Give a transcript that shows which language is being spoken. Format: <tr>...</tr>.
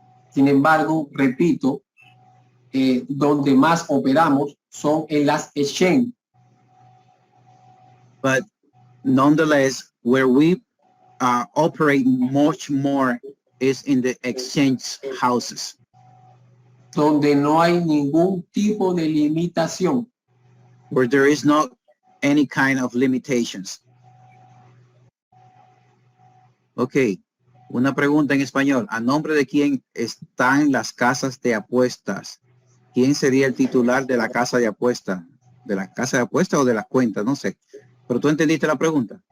<es>Sin embargo, repito, donde más operamos son en las exchange.</es> <en>But nonetheless, where we operate much more is in the exchange houses.</en> <es>Donde no hay ningún tipo de limitación.</es> <en>Where there is not any kind of limitations.</en> <es>Okay, una pregunta en español. ¿A nombre de quién están las casas de apuestas? ¿Quién sería el titular de la casa de apuestas? ¿De la casa de apuestas o de las cuentas? No sé. Pero tú entendiste la pregunta.</es>